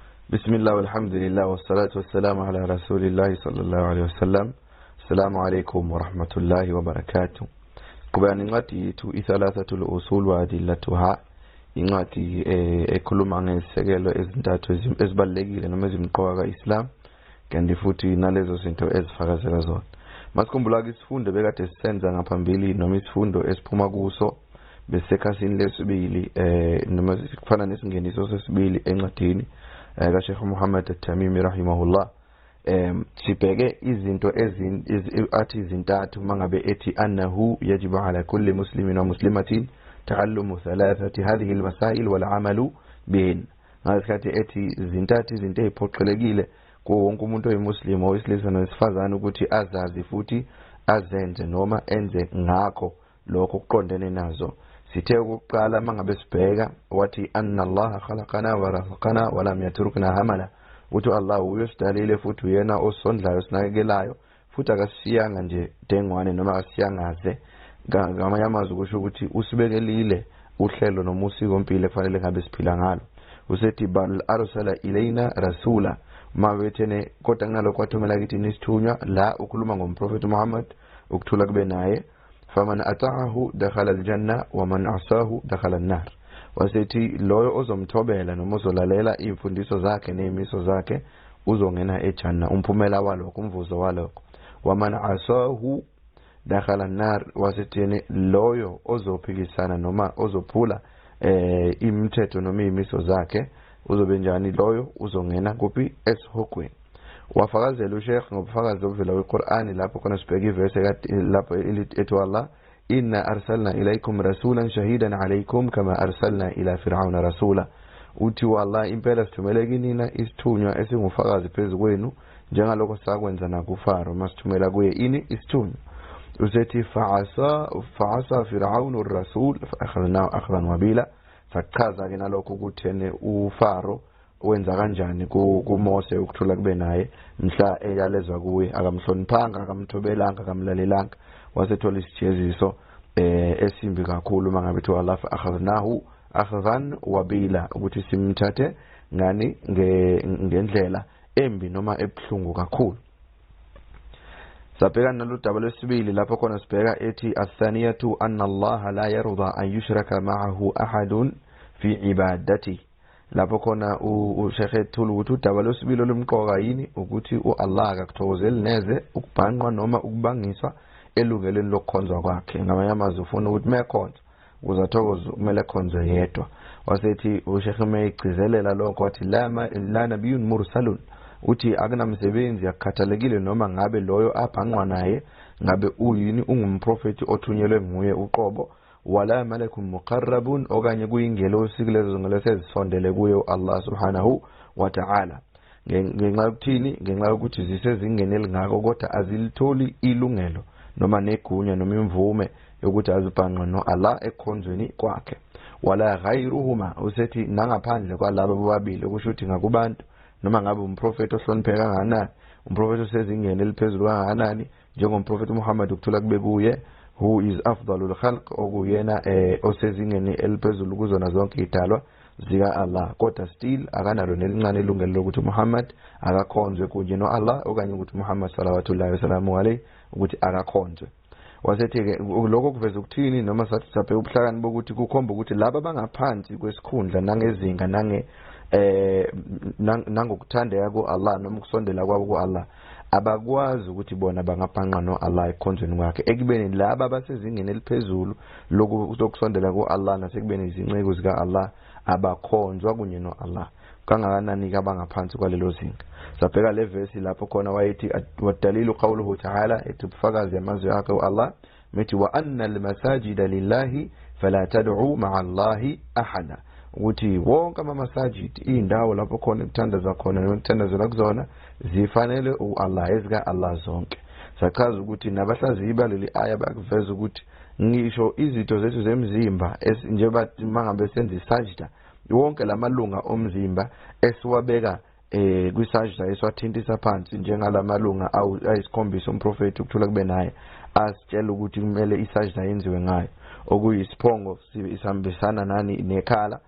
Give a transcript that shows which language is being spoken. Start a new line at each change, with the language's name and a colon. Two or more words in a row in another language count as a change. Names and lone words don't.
Arabic: بسم الله والحمد لله والصلاة والسلام على رسول الله صلى الله عليه وسلم. السلام عليكم ورحمة الله وبركاته.
Zulu: كبان ingati tu
Arabic: الثلاثة الأصول وأدلتها,
Zulu: ingati ekhuluma ngesekelo ezintathu ezibalekile noma ezimqoka kaIslam kanti futhi nalezo zinto ezifakazela zona. Masikhumbula isifundo bekade sisenza ngaphambili noma isifundo esiphuma kuso besekhasini lesibili noma kufana nesingeniso sesibili encwadini ka Sheikh Muhammad At-Tamimi rahimahullah. Sibheke izinto athi izintathu mangabe ethi
Arabic: أنه يجب على كل مسلم ومسلمة تعلم ثلاث هذه المسائل والعمل بهن.
Zulu: Ngasikhathi ethi izintathu izinto eziphoqelekile kuwo wonke umuntu oyimuslim owesilisa nowesifazane ukuthi azazi futhi azenze noma enze ngakho lokho kuqondene nazo. Sithe ukuqala mangabe sibheka wathi
Arabic: أن الله خلقنا ورزقنا ولم يتركنا هملا.
Zulu: Uthi Allah uyosidalile futhi uyena osondlayo sinakekelayo futhi akasiyanga nje dengwane noma akasiyangaze. Ngamanye amazwi kusho ukuthi usibekelile uhlelo noma usiko impilo efanele ngabe siphila ngalo.
Arabic: Usethi بل أرسل إلينا رسولا,
Zulu: mawethene kodwa ngalo kwathumela kithi nisithunywa la ukhuluma ngomprofeti Muhammad ukuthula kube naye.
Arabic: فمن أطاعه دخل الجنة ومن عصاه دخل النار.
Zulu: Wasethi loyo ozomthobela noma ozolalela imfundiso zakhe nezimiso zakhe uzongena ejanna, umphumela walokho umvuzo walokho.
Arabic: ومن عصاه دخل النار,
Zulu: wasethi loyo ozophikisana noma ozophula imithetho noma izimiso zakhe uzobe njani, loyo uzongena kuphi? Esihogweni. Wafakazela uSheikh ngobufakazi obuvela kweQur'ani lapho khona sibheka iverse lapho ethi Allah
Arabic: إنا أرسلنا إليكم رسولا شاهدا عليكم كما أرسلنا إلى فرعون رسولا.
Zulu: Uthi wallah impela sithumele kinina isithunywa esingufakazi phezu kwenu njengalokho sakwenza nakuFaro masithumela kuye ini isithunywa.
Arabic: Usethi فعصى فرعون الرسول فأخذناه أخذا وبيلا.
Zulu: Sachaza ke nalokho ukuthene uFaro wenza kanjani kuMose ukuthula kube naye mhla eyalezwa kuye, akamhloniphanga, akamthobelanga, akamlalelanga, wasethola isijeziso esimbi kakhulu mangabe thi Allah
Arabic: أخذناه أخذا وبيلا,
Zulu: ukuthi simthathe ngani ngendlela embi noma ebhlungu kakhulu. Sabheka naludaba lwesibili lapho khona sibheka ethi
Arabic: الثانية أن الله لا يرضى أن يشرك معه أحد في عبادته.
Zulu: Lapho khona uSheikh ethula ukuthi udaba lwesibili olumqoka yini ukuthi uAllah akakuthokozeli neze ukubhanqwa noma ukubangiswa elungelweni lokukhonzwa kwakhe. Ngamanye amazwi ufuna ukuthi mekhonza uzathokoza kumele khonzwe yedwa. Wasethi uSheikh mayigcizelela lokho wathi
Arabic: لا نبي مرسل,
Zulu: uthi akunamsebenzi yakhathalekile noma ngabe loyo abhanqwa naye ngabe uyini ungumprofeti othunyelwe nguye uqobo,
Arabic: ولا ملك مقرب
Zulu: okanye kuyingelosi kulezo ngelezo ezisondele kuye
Arabic: الله سبحانه وتعالى.
Zulu: Ngenxa yokuthini? Ngenxa yokuthi zisezingeni elingako kodwa azilitholi ilungelo noma negunya noma imvume yokuthi azibhanqwe no Allah ekhonzweni kwakhe.
Arabic: ولا غيرهما,
Zulu: usethi nangaphandle kwalabo bobabili, kusho ukuthi ngakubantu noma ngabe umprofeti ohlonipheka kangakanani, umprofeti osezingeni eliphezulu kangakanani njengomprofeti Muhammad ukuthula kube kuye,
English: who is
Arabic: أفضل الخلق,
Zulu: okuyena osezingeni eliphezulu kuzona zonke idalwa zika Allah, kodwa still akanalo nelincane ilungelo lokuthi Muhammad akakhonzwe kunye no Allah okanye ukuthi Muhammad
Arabic: صلوات الله وسلامه عليه
Zulu: ukuthi akakhonzwe. Wasethi ke lokho kuveza ukuthini noma sathi saphe ubuhlakani bokuthi kukhomba ukuthi laba bangaphansi kwesikhundla nangezinga nangokuthandeka ku-Allah noma ukusondela kwabo ku-Allah abakwazi ukuthi bona bangabhanqa no Allah ekhonzweni kwakhe, ekubeni laba basezingeni eliphezulu lokusondela ku-Allah nasekubeni izinceku zika Allah abakhonzwa kunye no Allah. Kangakanani abangaphansi kwalelo zinga. Sabheka le verse lapho khona wayithi
Arabic: والدليل قوله تعالى,
Zulu: ethi ubufakazi amazwi akhe uAllah methi
Arabic: وأن المساجد لله فلا تدعوا مع الله أحدا,
Zulu: ukuthi wonke ama-masajid indawo lapho khona kuthandaza khona nokuthandazela kuzona zifanele uAllah, ezika Allah zonke. Sachaza ukuthi nabahlaziyi baleli aya bakuveza ukuthi ngisho izitho zethu zemzimba njengoba mangabe senza isajda, wonke lamalunga omzimba esiwabeka kwisajda esiwathintisa phansi njengalamalunga ayisikhombisa umprofeti ukuthula kube naye asitshela ukuthi kumele isajda yenziwe ngayo, okuyisiphongo isihambisana nani nekhala,